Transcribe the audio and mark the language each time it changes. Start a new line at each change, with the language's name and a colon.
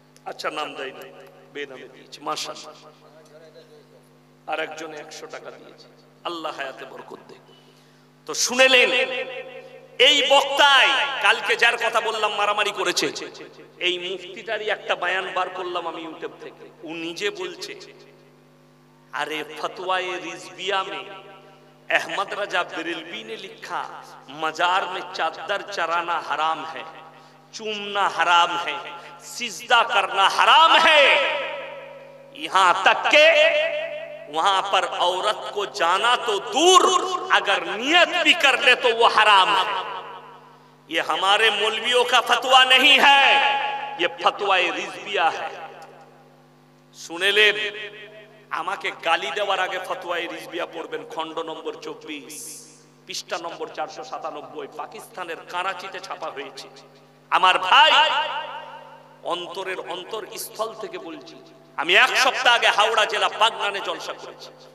Bangla: আচ্ছা, নাম দেয় না, বেনামে দিয়েছে, মাশাআল্লাহ। আর একজন 100 টাকা দিয়েছে, আল্লাহ হায়াতে বরকত দেয়। তো শুনেলেন, এই বক্তায় কালকে যার কথা বললাম মারামারি করেছে, এই মুফতিটারই একটা বয়ান বার করলাম আমি ইউটিউব থেকে। ও নিজে বলছে,
Hindi: अरे फतवाए रिजविया में अहमद रजा बरेलवी ने लिखा, मजार में चादर चराना हराम है, चूमना हराम है, सिजदा करना हराम है, यहां तक के वहां पर औरत को जाना तो दूर, अगर नियत भी कर ले तो वो हराम है। ये हमारे मौलवियों का फतवा नहीं है, ये फतवाए रिजविया है।
Bangla: सुने ले, আমাকে গালি দেওয়ার আগে ফতোয়ায়ে রিজভিয়া পড়বেন, খণ্ড নম্বর 24, পৃষ্ঠা নম্বর 497, পাকিস্তানের করাচিতে ছাপা হয়েছে। আমার ভাই, অন্তরের অন্তর স্থল থেকে বলছি, আমি এক সপ্তাহ আগে হাওড়া জেলা বাগনানে জলসা করেছি।